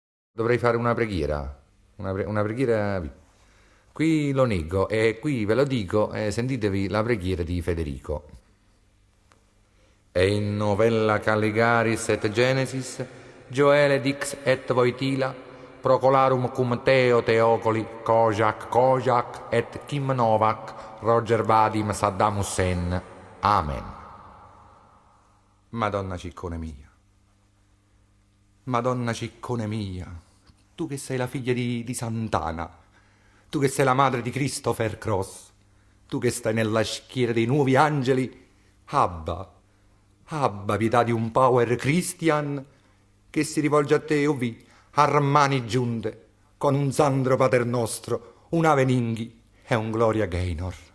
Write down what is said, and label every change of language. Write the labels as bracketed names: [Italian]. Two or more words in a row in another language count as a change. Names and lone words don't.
[Italian] Dovrei fare una preghiera, una preghiera. Qui lo nego e qui ve lo dico, sentitevi la preghiera di Federico. E in novella Calligaris et Genesis, Joele dix et Voitila, Procolarum cum Teo Teocoli, Kojak et Kim Novak, Roger Vadim Saddam Hussein. Amen. Madonna ciccone mia. Madonna ciccone mia, tu che sei la figlia di Sant'Ana, tu che sei la madre di Christopher Cross, tu che stai nella schiera dei nuovi angeli, abba pietà di un power Christian che si rivolge a te, ovvi, Armani giunte, con un Sandro Paternostro, un Ave Ninghi e un Gloria Gaynor.